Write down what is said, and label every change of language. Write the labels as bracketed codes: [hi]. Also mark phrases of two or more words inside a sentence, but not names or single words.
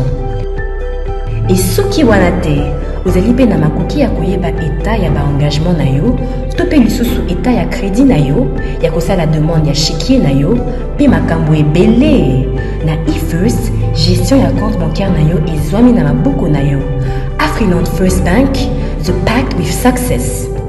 [ln] Et soki wana te, ozali pe na makoki ya koyeba état ya ba engagement na yo, topé lisusu état ya crédit na yo, ya kosala demande ya chéquier na yo, pe makambo ebele. Na IFirst, gestion ya [fr] compte bancaire [ln] na yo ezwami na maboko na yo. [en] Afriland First Bank, the pact with success.